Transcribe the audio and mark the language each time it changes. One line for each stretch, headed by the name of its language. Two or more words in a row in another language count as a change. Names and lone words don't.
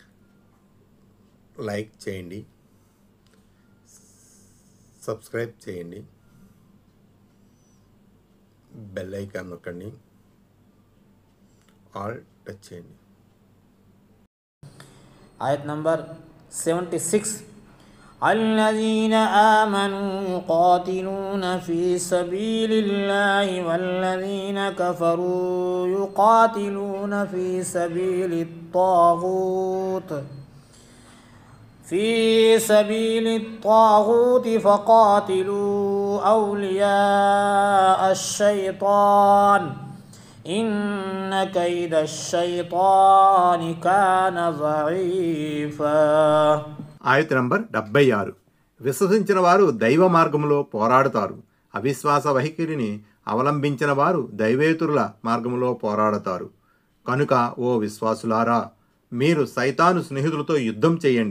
Telugu: లైక్ చేయండి, సబ్స్క్రైబ్ చేయండి, బెల్ ఐకాన్ నొక్కండి, ఆల్ టచ్ చేయండి.
Hindi: आयत नंबर 76
Arabic: الذين آمنوا يقاتلون في سبيل الله والذين كفروا يقاتلون في سبيل الطاغوت فقاتلوا أولياء الشيطان إن كيد الشيطان كان ضعيفا.
Telugu: ఆయత నంబర్ 76. విశ్వసించిన వారు దైవ మార్గంలో పోరాడుతారు, అవిశ్వాస వైఖరిని అవలంబించిన వారు దైవేతరుల మార్గంలో పోరాడతారు. కనుక ఓ విశ్వాసులారా, మీరు సైతాను స్నేహితులతో యుద్ధం చేయండి.